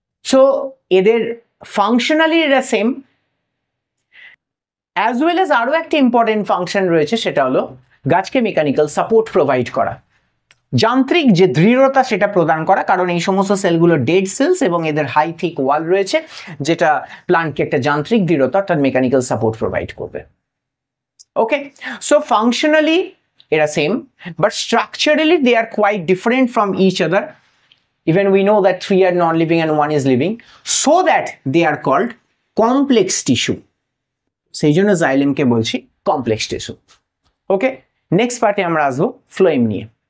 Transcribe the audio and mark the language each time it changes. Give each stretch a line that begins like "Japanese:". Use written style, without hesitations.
Bangla: So এদের functionally এরা same, as well as আরো একটা ইম্পর্টেন্ট ফাংশন রয়েছে, সেটা হলো গাছকে মেকানিক্যাল সাপোর্ট প্রোভাইড করা, যান্ত্রিক যে দৃঢ়তা সেটা প্রদান করা, কারণ এই সমস্ত সেলগুলো ডেড সেলস এবং এদের হাই থিক ওয়াল রয়েছে যেটা প্লান্টকে একটা যান্ত্রিক দৃঢ়তা অর্থাৎ মেকানিক্যাল সাপোর্ট প্রোভাইড করবে।
English: okay, so functionally
Bangla: এরা
English: Same, but structurally they are quite different from each other. Even we know that 3 are non-living and 1 is living, so that they are called complex tissue.
Bangla: সেই জন্য জাইলেমকে বলছি complex tissue. ওকে, next পার্টে আমরা আসবো phloem নিয়ে।